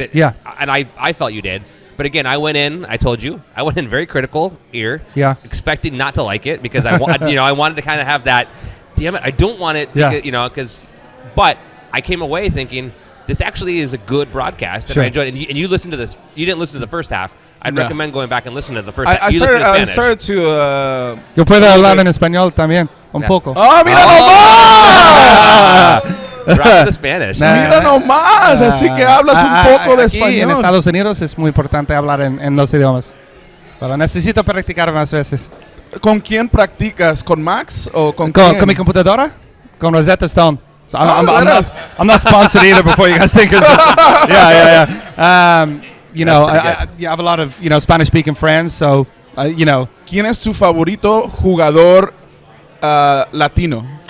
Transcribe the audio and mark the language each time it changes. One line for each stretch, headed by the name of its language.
English: And I felt you did. But again, I went in very critical ear, expecting not to like it because I wanted to kind of have that, damn it, I don't want it, because, but I came away thinking this actually is a good broadcast, and I enjoyed it. And you listened to this, you didn't listen to the first half. I'd recommend going back and listening to the first half. I started to...
Spanish: Yo puedo hablar en español también, un poco. ¡Oh, mira nomás!
English: Drop the Spanish.
Spanish: Mira nomás, así que hablas un poco de español. En Estados Unidos es muy importante hablar en los idiomas. Pero necesito practicar más veces. ¿Con quién practicas? ¿Con Max o con quién? Con mi computadora, con Rosetta Stone.
English: So I'm not sponsored either. Before you guys think, yeah. I have a lot of Spanish-speaking friends, so
Spanish: ¿Quién es tu favorito jugador latino?